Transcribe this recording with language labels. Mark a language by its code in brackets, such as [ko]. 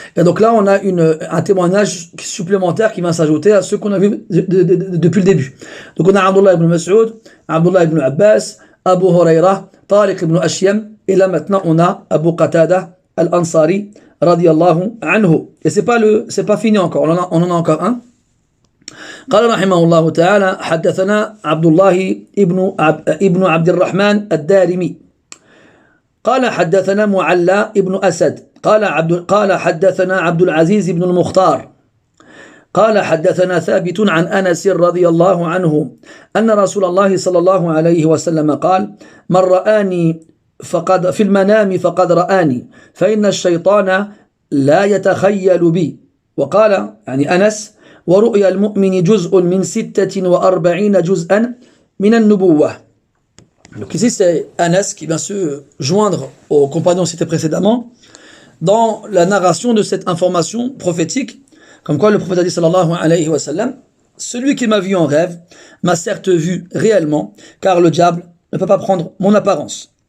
[fr] Et donc là, on a un témoignage supplémentaire qui va s'ajouter à ceux qu'on a vu depuis le début. Donc on a Abdullah ibn Mas'ud, Abdullah ibn Abbas, Abu Huraira, Tariq ibn Ashyam, et là maintenant on a Abu Qatada al-Ansari radiyallahu anhu. Et c'est pas fini encore, on en a encore un. [ar] قال رحمه الله تعالى حدثنا عبد الله ابن عبد الرحمن الدارمي قال حدثنا معلى ابن أسد قال حدثنا عبد العزيز بن المختار قال حدثنا ثابت عن أنس رضي الله عنه أن رسول الله صلى الله عليه وسلم قال من رآني فقد في المنام فقد رآني فإن الشيطان لا يتخيل بي وقال يعني أنس ورؤيا المؤمن جزء من 46 جزءا من النبوة. [fr] Donc ici c'est Anas qui vient se joindre aux compagnons cités précédemment dans la narration de cette information prophétique, comme quoi le prophète a dit sallallahu alayhi wa sallam, celui qui m'a vu en rêve m'a certes vu réellement, car le diable ne peut pas prendre mon apparence.